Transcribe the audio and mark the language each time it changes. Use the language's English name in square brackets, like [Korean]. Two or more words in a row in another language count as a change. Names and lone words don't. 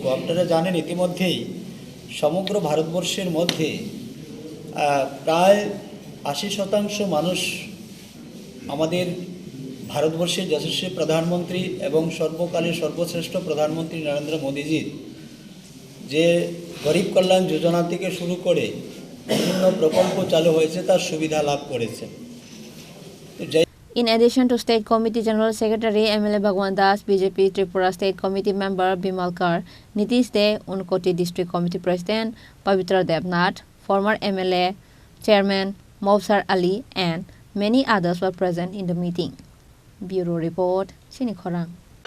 [Bangla] আপনারা জানেন ইতিমধ্যেই সমগ্র ভারতবর্ষের মধ্যে প্রায় 80% মানুষ আমাদের ভারতবর্ষের যশস্বী প্রধানমন্ত্রী এবং সর্বকালের সর্বশ্রেষ্ঠ প্রধানমন্ত্রী নরেন্দ্র মোদীজির যে গরিব কল্যাণ যোজনা থেকে শুরু করে বিভিন্ন প্রকল্প চালু হয়েছে তার সুবিধা লাভ করেছে। [English] In addition to State Committee General Secretary MLA Bhagwan Das, BJP Tripura State Committee member Bimal Kar, Nitish De, Unkoti District Committee President Pavitra Devnath, former MLA, Chairman Mobsar Ali and many others were present in the meeting. Bureau Report, Chini Khorang.